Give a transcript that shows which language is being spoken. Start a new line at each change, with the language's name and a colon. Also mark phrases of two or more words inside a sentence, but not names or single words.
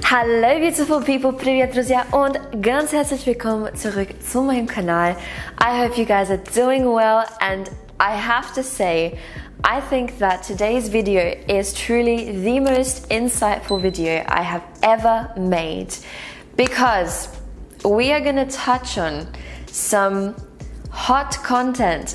English: Hallo beautiful people,
Russian: привет друзья
German: und ganz herzlich willkommen zurück zu meinem Kanal.
English: I hope you guys are doing well and I have to say, I think that today's video is truly the most insightful video I have ever made because we are going to touch on some hot content.